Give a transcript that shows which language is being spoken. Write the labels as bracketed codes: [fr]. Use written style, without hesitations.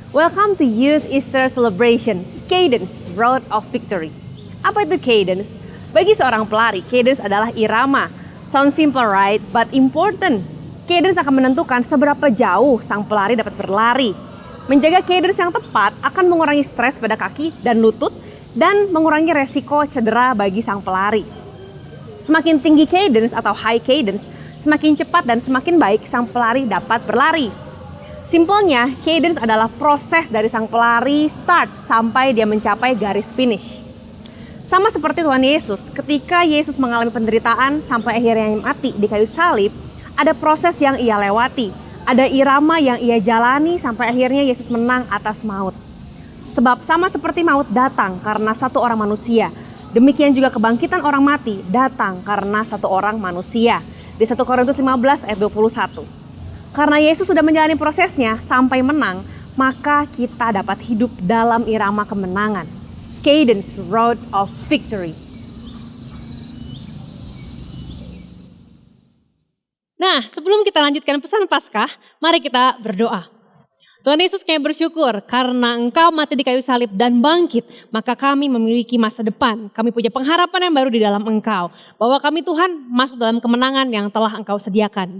[en] Welcome to Youth Easter Celebration, Cadence, Road of Victory. [id] Apa itu cadence? Bagi seorang pelari, cadence adalah irama. [en] Sound simple right, but important. [id] Cadence akan menentukan seberapa jauh sang pelari dapat berlari. Menjaga cadence yang tepat akan mengurangi stres pada kaki dan lutut dan mengurangi resiko cedera bagi sang pelari. Semakin tinggi cadence atau high cadence, semakin cepat dan semakin baik sang pelari dapat berlari. Simpelnya, cadence adalah proses dari sang pelari start sampai dia mencapai garis finish. Sama seperti Tuhan Yesus, ketika Yesus mengalami penderitaan sampai akhirnya mati di kayu salib, ada proses yang ia lewati, ada irama yang ia jalani sampai akhirnya Yesus menang atas maut. Sebab sama seperti maut datang karena satu orang manusia, demikian juga kebangkitan orang mati datang karena satu orang manusia. Di 1 Korintus 15 ayat 21. Karena Yesus sudah menjalani prosesnya sampai menang, maka kita dapat hidup dalam irama kemenangan. Cadence, Road of Victory. Nah, sebelum kita lanjutkan pesan Paskah, mari kita berdoa. Tuhan Yesus, kami bersyukur karena Engkau mati di kayu salib dan bangkit, maka kami memiliki masa depan. Kami punya pengharapan yang baru di dalam Engkau. Bahwa kami Tuhan masuk dalam kemenangan yang telah Engkau sediakan.